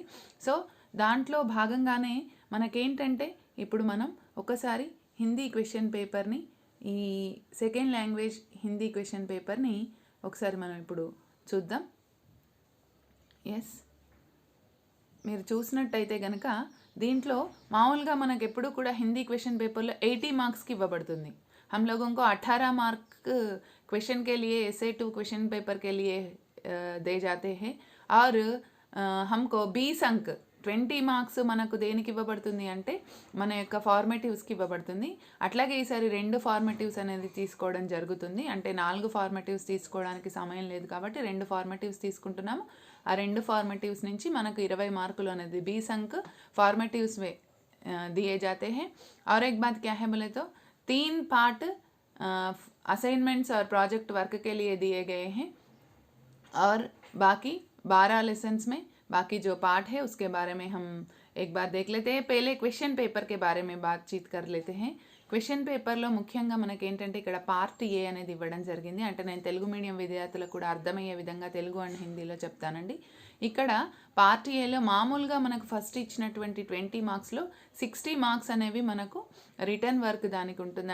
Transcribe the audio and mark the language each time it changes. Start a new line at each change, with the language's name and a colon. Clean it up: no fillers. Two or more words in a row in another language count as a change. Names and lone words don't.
Telugu: సో దాంట్లో భాగంగానే మనకేంటంటే ఇప్పుడు మనం ఒకసారి హిందీ
English: question paper,
Telugu: ఈ
English: second language Hindi question paper
Telugu: ఒకసారి మనం ఇప్పుడు చూద్దాం. మీరు చూసినట్టయితే కనుక దీంట్లో మామూలుగా మనకు ఎప్పుడు కూడా హిందీ
English: question paper
Telugu: 80 మార్క్స్కి ఇవ్వబడుతుంది.
Hindi: हम लोगों को 18
English: mark question
Hindi: के लिए ऐसे 2
English: question paper
Hindi: के लिए दे जाते हैं और हमको 20 अंक
Telugu: 20 మార్క్స్ మనకు దేనికి ఇవ్వబడుతుంది అంటే మన యొక్క ఫార్మేటివ్స్కి ఇవ్వబడుతుంది. అట్లాగే ఈసారి 2 ఫార్మేటివ్స్ అనేది తీసుకోవడం జరుగుతుంది. అంటే 4 ఫార్మేటివ్స్ తీసుకోవడానికి సమయం లేదు కాబట్టి 2 ఫార్మేటివ్స్ తీసుకుంటున్నాము. ఆ 2 ఫార్మేటివ్స్ నుంచి మనకు 20 మార్కులు అనేది
Hindi: 20 अंक फॉर्मेटिव्स में दिए जाते हैं. और एक बात क्या है बोले तो 3 पार्ट असाइनमेंट्स और
English: project work
Hindi: के लिए दिए गए हैं और बाकी 12 लेसन्स में बाकी जो पार्ट है उसके बारे में हम एक बार देख लेते हैं. पहले क्वेश्चन पेपर के बारे में बातचीत कर लेते हैं.
English: question paper
Telugu: ముఖ్యంగా మనకి ఏంటంటే ఇక్కడ
English: part A
Telugu: అనేది ఇవ్వడం జరిగింది. అంటే నేను
English: Telugu medium
Telugu: విద్యార్థులకు కూడా అర్థమయ్యే విధంగా
English: Telugu and Hindi
Telugu: చెప్తానండి. ఇక్కడ
English: part A
Telugu: మామూలుగా మనకు ఫస్ట్ ఇచ్చినటువంటి 20 మార్క్స్లో 60 మార్క్స్ అనేవి మనకు
English: return work
Telugu: దానికి ఉంటుంది.